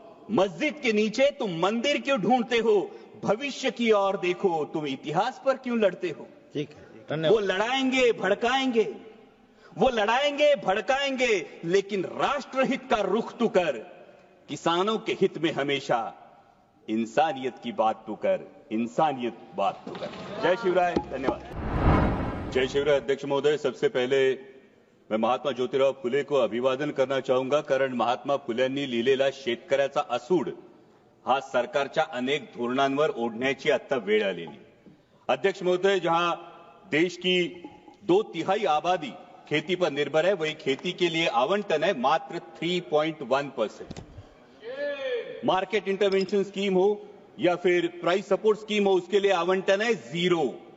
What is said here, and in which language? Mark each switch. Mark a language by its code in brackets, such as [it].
[hi] मस्जिद के नीचे तुम मंदिर क्यों ढूंढते हो? भविष्य की ओर देखो, तुम इतिहास पर क्यों लड़ते हो? ठीक है, धन्यवाद। वो लड़ाएंगे भड़काएंगे, वो लड़ाएंगे भड़काएंगे, लेकिन राष्ट्रहित का रुख तू कर, किसानों के हित में हमेशा इंसानियत की बात तू कर, इंसानियत बात तू कर। जय शिवराय, धन्यवाद। जय शिवराय अध्यक्ष महोदय, सबसे पहिले मैं महात्मा ज्योतिराव फुले को अभिवादन करना चाहूंगा, [mr] कारण महात्मा फुल्यांनी लिहिलेला शेतकऱ्याचा असूड हा सरकारच्या अनेक धोरणांवर ओढण्याची आता वेळ आलेली। [hi] अध्यक्ष महोदय, जहां देश की 2/3 आबादी खेती पर निर्भर है, वही खेती के लिए आवंटन है मात्र 3.1%। मार्केट इंटरवेंशन स्कीम हो या फिर प्राइस सपोर्ट स्कीम हो, उसके लिए आवंटन है 0।